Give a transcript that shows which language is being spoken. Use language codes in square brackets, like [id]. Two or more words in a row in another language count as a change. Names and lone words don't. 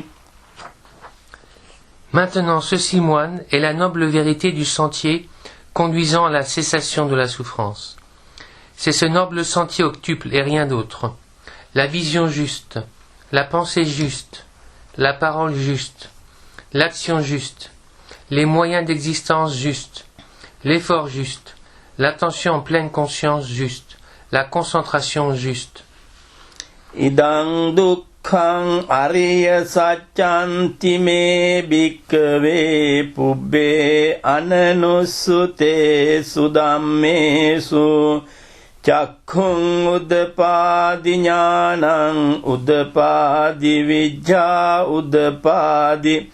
[fr] Maintenant, ce simoine est la noble vérité du sentier conduisant à la cessation de la souffrance. C'est ce noble sentier octuple et rien d'autre. La vision juste, la pensée juste, la parole juste, l'action juste, les moyens d'existence justes, l'effort juste, l'attention en pleine conscience juste, la concentration juste. [pi] Idang dukkhaṃ ariya sacchanti me bhikkave pubbe ananussute sudammesu චක්ඛුං උදපාදි ඥානං උදපාදි විජ්ජා උදපාදි